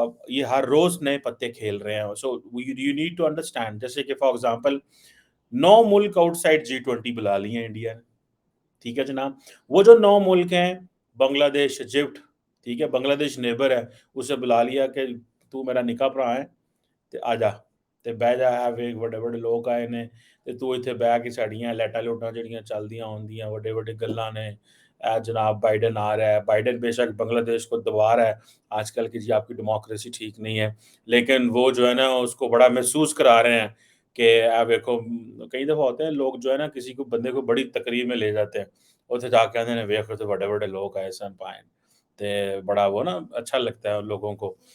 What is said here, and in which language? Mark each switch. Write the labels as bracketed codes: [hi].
[hi] ये हर रोज नए पत्ते खेल रहे हैं, [en] So you need to understand. [hi] जैसे कि फॉर एग्जांपल 9 मुल्क आउटसाइड G20 बुला लिए हैं इंडिया ने। ठीक है जनाब। वो जो 9 मुल्क हैं, बांग्लादेश, इजिप्ट, ठीक है, बांग्लादेश नेबर है, उसे बुला लिया कि तू मेरा निकाह भरा है, [pa] ਤੇ ਆ ਜਾ ਤੇ ਬਹਿ ਜਾ, ਇਹ ਵੇਖ ਵੱਡੇ ਵੱਡੇ ਲੋਕ ਆਏ ਨੇ ਤੇ ਤੂੰ ਇੱਥੇ ਬਹਿ ਕੇ ਸਾਡੀਆਂ ਲੈਟਾਂ ਲੂਟਾਂ ਜਿਹੜੀਆਂ ਚੱਲਦੀਆਂ ਹੁੰਦੀਆਂ ਵੱਡੇ ਵੱਡੇ ਗੱਲਾਂ ਨੇ। [hi] जनाब बाइडन आ रहा है, बाइडन बेशक बांग्लादेश को दबा रहा है आजकल की, जी आपकी डेमोक्रेसी ठीक नहीं है, लेकिन वो जो है ना उसको बड़ा महसूस करा रहे हैं कि देखो। कई दफ़ा होते हैं लोग जो है ना किसी को बंदे को बड़ी तकरीर में ले जाते हैं, उत्थे जाके आते हैं [pa] वेख तो बड़े बड़े लोग आए सन पाए, [hi] ते बड़ा वो ना अच्छा लगता है उन लोगों को।